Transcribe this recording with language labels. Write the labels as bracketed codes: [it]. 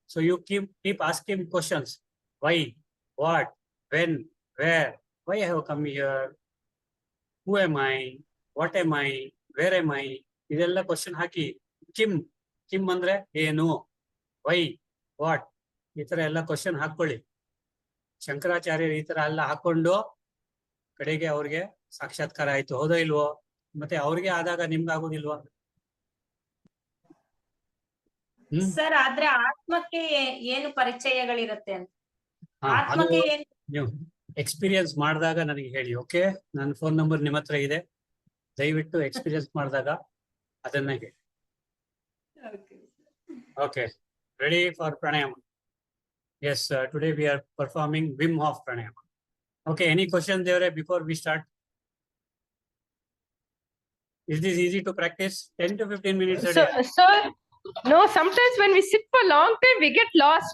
[en] So you keep asking questions. Why, what, when, where, why I have come here, who am I, what am I, where am I? [kn] ಇದೆಲ್ಲ question ಹಾಕಿ. Kim ಅಂದ್ರೆ ಏನು, Y, what, ಈ ತರ ಎಲ್ಲ question ಹಾಕೊಳ್ಳಿ. ಶಂಕರಾಚಾರ್ಯರು ಈ ತರ ಎಲ್ಲ ಹಾಕೊಂಡು ಕಡೆಗೆ ಅವ್ರಿಗೆ ಸಾಕ್ಷಾತ್ಕಾರ ಆಯ್ತು, ಹೌದೋ ಇಲ್ವೋ? ಮತ್ತೆ ಅವ್ರಿಗೆ ಆದಾಗ ನಿಮ್ಗೆ ಆಗೋದಿಲ್ವಾ? ಸರ್ ಆದ್ರೆ ಆತ್ಮಕ್ಕೆ ಏನು ಪರಿಚಯಗಳಿರುತ್ತೆ ಅಂತ? ಆತ್ಮಕ್ಕೆ ಏನು? ನೀವು ಎಕ್ಸ್ಪೀರಿಯನ್ಸ್ ಮಾಡಿದಾಗ ನನಗೆ ಹೇಳಿ. ಓಕೆ, ನನ್ನ ಫೋನ್ ನಂಬರ್ ನಿಮ್ಮ ಹತ್ರ ಇದೆ. ದಯವಿಟ್ಟು ಎಕ್ಸ್ಪೀರಿಯನ್ಸ್ ಮಾಡಿದಾಗ ಅದನ್ನ ಹೇಳಿ. [en] Okay, ready for pranayama? Yes, today we are performing Wim Hof pranayama. Okay, any questions there before we start? Is this easy to practice? 10 to 15 minutes a day. Sir, no, sometimes when we sit for long time, we get lost.